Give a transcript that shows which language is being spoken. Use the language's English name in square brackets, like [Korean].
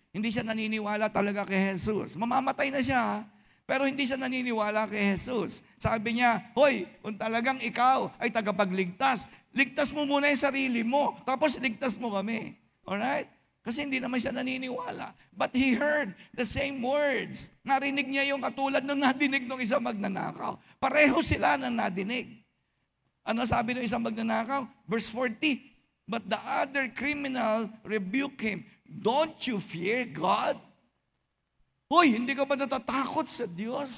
[Filipino] Hindi siya naniniwala talaga kay Jesus. Mamamatay na siya, pero hindi siya naniniwala kay Jesus. Sabi niya, "Hoy, kung talagang ikaw ay tagapagligtas, ligtas mo muna yung sarili mo, tapos ligtas mo kami." Alright? Kasi hindi naman siya naniniwala. [English] But he heard the same words. [Filipino] Narinig niya yung katulad ng nadinig ng isang magnanakaw. Pareho sila ng nadinig. Ano sabi ng isang magnanakaw? [English] Verse 40, "But the other criminal rebuked him, 'Don't you fear God?'" [Filipino] Hoy, hindi ka ba natatakot sa Diyos?